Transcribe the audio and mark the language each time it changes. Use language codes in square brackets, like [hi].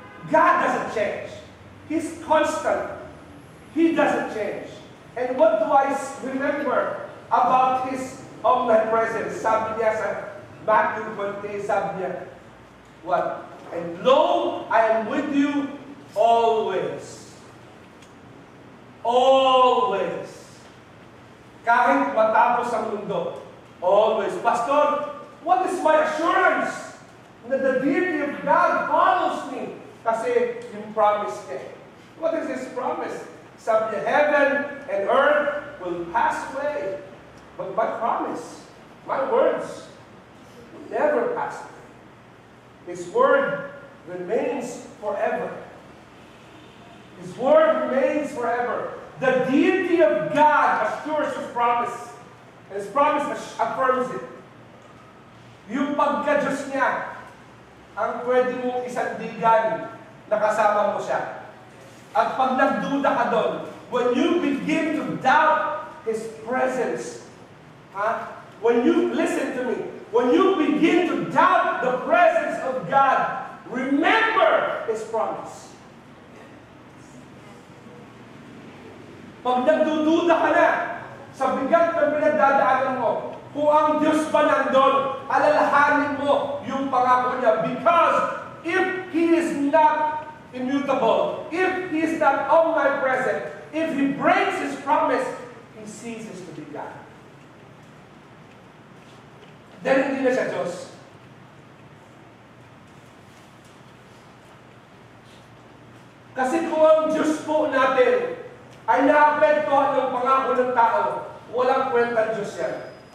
[en] God doesn't change. He's constant. He doesn't change. And what do I remember about His omnipresence? [tl] Sabi niya sa Matthew 20, sabi niya, what? [en] And lo, I am with you always. Always. [tl] Kahit matapos ang mundo. [en] Always. Pastor, what is my assurance that the deity of God follows me? [tl] Kasi yung promise niya. [en] What is His promise? [tl] Sabi niya, [en] heaven and earth will pass away. But my promise, my words, will never pass away. His word remains forever. His word remains forever. The deity of God assures His promise. And His promise affirms it. [tl] Yung pagka-Diyos niya, ang pwede mong isandigan na kasama mo siya. At pag nagduda ka doon, [en] when you begin to doubt His presence, when you, listen to me, when you begin to doubt the presence of God, remember His promise. [tl] Pag nagdududa ka na sa bigat ng pinagdadaanan mo, kung ang Diyos ba nandun, alalahanin mo yung pangako niya. [en] Because if He is not immutable, if He is not omnipresent, if He breaks His promise, He ceases to be God. [tl] Then hindi na siya Diyos. Kasi kung ang Diyos po natin ay naapektuhan ng pangako ng tao, walang kwenta Diyos yan.